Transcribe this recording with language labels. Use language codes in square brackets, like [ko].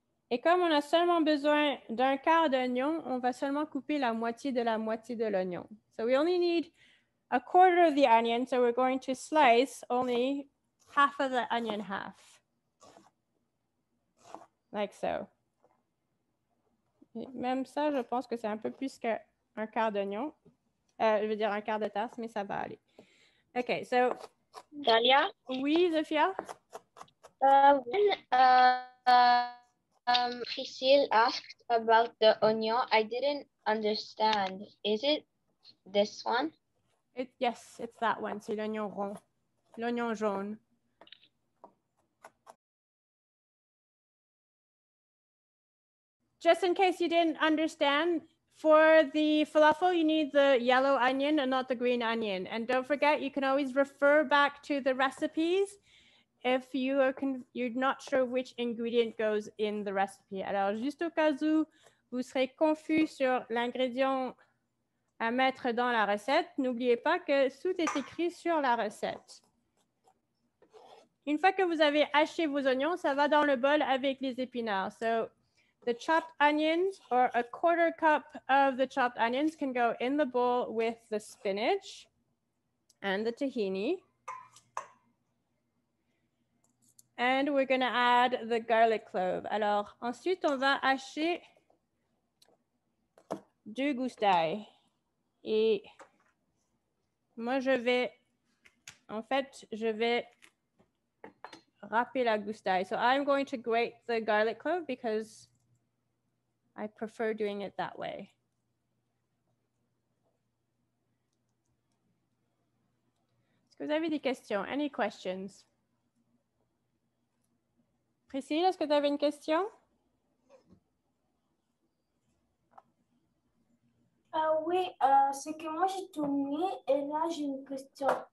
[fr] Et comme on a seulement besoin d'un quart d'oignon, on va seulement couper la moitié de l'oignon. [en] So we only need a quarter of the onion, so we're going to slice only half of the onion half. Like so. [fr] Et même ça, je pense que c'est un peu plus qu'un quart d'oignon. Je veux dire un quart de tasse, mais ça va aller. [en] OK, so... Dalia? [fr] Oui, Zofia? [en] When Priscille asked about the onion, I didn't understand. Is it this one? Yes, it's that one. [fr] C'est l'oignon rond. L'oignon jaune. [en] Just in case you didn't understand, for the falafel, you need the yellow onion and not the green onion. And don't forget, you can always refer back to the recipes if you're not sure which ingredient goes in the recipe. [fr] Alors, juste au cas où vous serez confus sur l'ingrédient à mettre dans la recette, n'oubliez pas que tout est écrit sur la recette. Une fois que vous avez haché vos oignons, ça va dans le bol avec les épinards. So, the chopped onions or a quarter cup of the chopped onions can go in the bowl with the spinach and the tahini. And we're going to add the garlic clove. Alors, ensuite, on va hacher 2 gousses d'ail. Et moi, je vais râper la gousse d'ail. [en] So I'm going to grate the garlic clove because I prefer doing it that way. [fr] Est-ce que vous avez des questions? [en] Any questions? [fr] Priscille, est-ce que tu avais une question? Oui, c'est que moi j'ai tout mis et là j'ai une question.